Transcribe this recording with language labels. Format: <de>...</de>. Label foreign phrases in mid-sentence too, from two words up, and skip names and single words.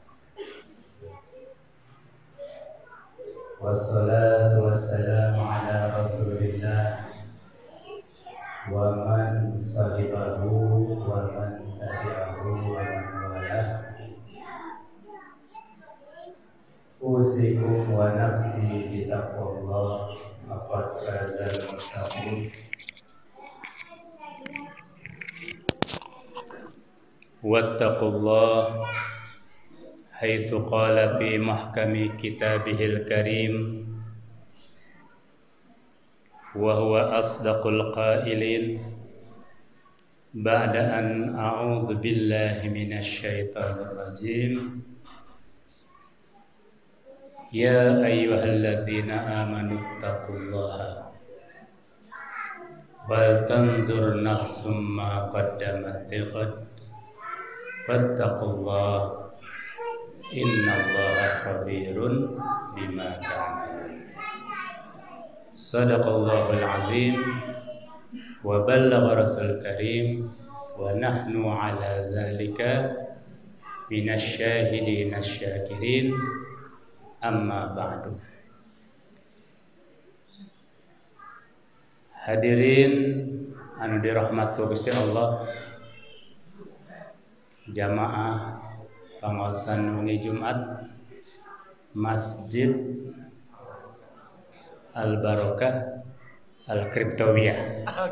<ar>والصلاة والسلام على رسول الله ومن صاحبه ومن تبعه ومن والاه. أوصيكم ونفسي بتقوى الله فقد فاز المتقون. واتقوا الله حيث قال في محكم كتابه الكريم وهو أصدق القائلين بعد أن أعوذ بالله من الشيطان الرجيم. يا أيها الذين آمنوا اتقوا الله ولتنظر نفس ما قدمت لغد واتقوا الله إن الله خبير بما تعملون. صدق الله العظيم وبلغ رسوله الكريم ونحن على ذلك من الشاهدين الشاكرين. أما بعد.</ar> <su>Hadirin anu dirahmati Gusti Allah, jamaah pangaosan wengi Jumat Masjid Al-Barakah Al-Kriptowiyah.</su>